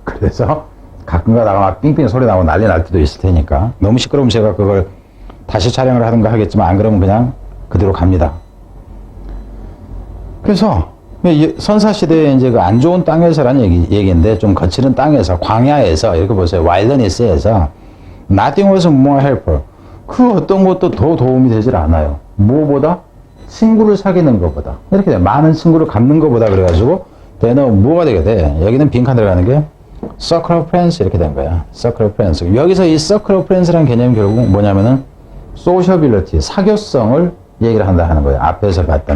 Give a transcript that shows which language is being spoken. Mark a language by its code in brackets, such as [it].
[ko] 그래서 가끔 가다가 막 삥삥 소리 나고 난리 날 때도 있을 테니까. 너무 시끄러우면 제가 그걸 다시 촬영을 하든가 하겠지만, 안 그러면 그냥 그대로 갑니다. 그래서, 선사시대에 이제 그 안 좋은 땅에서라는 얘기인데, 좀 거칠은 땅에서, 광야에서, 이렇게 보세요. [en] 와일드니스에서, nothing was more helpful. [ko] 그 어떤 것도 더 도움이 되질 않아요. 뭐보다? 친구를 사귀는 것보다. 이렇게 돼. 많은 친구를 갖는 것보다 그래가지고, 대는 뭐가 되게 돼? 여기는 빈칸 들어가는 게, [en] circle of friends [ko] 이렇게 된 거야. [en] circle of friends. [ko] 여기서 이 [en] circle of friends [ko] 라는 개념이 결국 뭐냐면은, sociability, 사교성을 얘기를 한다 하는 거예요. 앞에서 봤던.